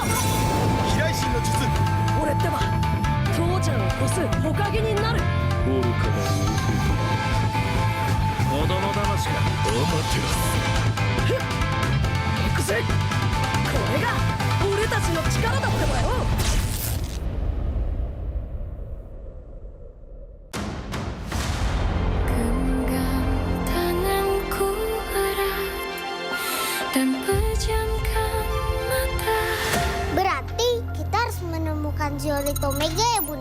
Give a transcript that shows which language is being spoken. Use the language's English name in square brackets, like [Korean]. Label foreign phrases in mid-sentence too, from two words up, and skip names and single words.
[Japanese] 飛来神の術。俺ってば父ちゃんを越す火影になる。愚かな弟。子供騙しか。行くぜ。これが俺たちの力だってばよ。 [Indonesian] Berarti kita harus menemukan Zeolite Omega ya Bunda?